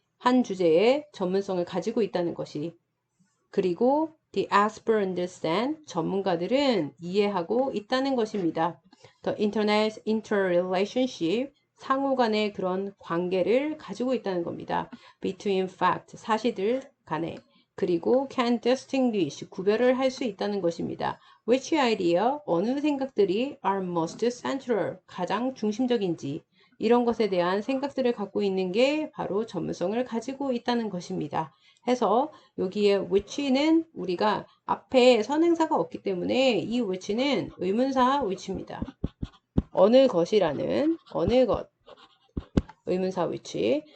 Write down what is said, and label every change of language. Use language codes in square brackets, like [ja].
[ko] 한 주제에 전문성을 가지고 있다는 것이. 그리고 [en] the expert understand, [ko] 전문가들은 이해하고 있다는 것입니다. [en] The internet interrelationship, [ko] 상호 간의 그런 관계를 가지고 있다는 겁니다. [en] Between fact, [ko] 사실들 간에. 그리고 [en] can distinguish, [ko] 구별을 할 수 있다는 것입니다. [en] Which idea, [ko] 어느 생각들이 [en] are most central, [ko] 가장 중심적인지. 이런 것에 대한 생각들을 갖고 있는 게 바로 전문성을 가지고 있다는 것입니다. 해서 여기에 which는 우리가 앞에 선행사가 없기 때문에 이 which는 의문사 which입니다. 어느 것이라는 어느 것 의문사 which.